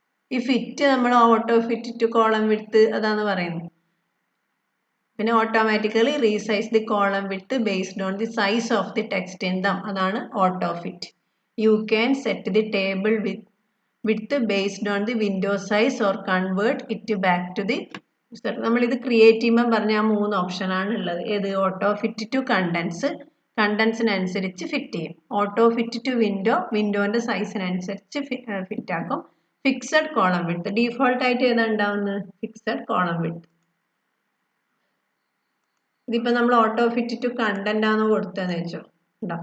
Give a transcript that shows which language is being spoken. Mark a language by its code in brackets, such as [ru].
[ml] ഈ ഫിറ്റ് നമ്മൾ auto fit two column width അതാണ് പറയുന്നത്. [en] പിന്നെ automatically resize the column width based on the size of the text in them, [ml] അതാണ് auto fit. [en] you can set the table with width based on the window size or convert it back to the [ml] നമ്മളിത് create ചെയ്യുമ്പോൾ പറഞ്ഞ ആ 3 ഓപ്ഷനാണ് ഉള്ളത്. ഏത്? Auto fit to contents, കണ്ടൻസിനനുസരിച്ച് fit ചെയ്യും. Auto fit to window, വിൻഡോന്റെ സൈസിനനുസരിച്ച് fit ആക്കും. Fixed column width, default ആയിട്ട് ഏതാ ഉണ്ടാവുന്നത്? Fixed column width. ഇതിപ്പോ നമ്മൾ ഓട്ടോ ഫിറ്റ് ടു കണ്ടന്റ് ആണോ കൊടുത്തതെന്ന് വെച്ചോ, ഉണ്ടോ?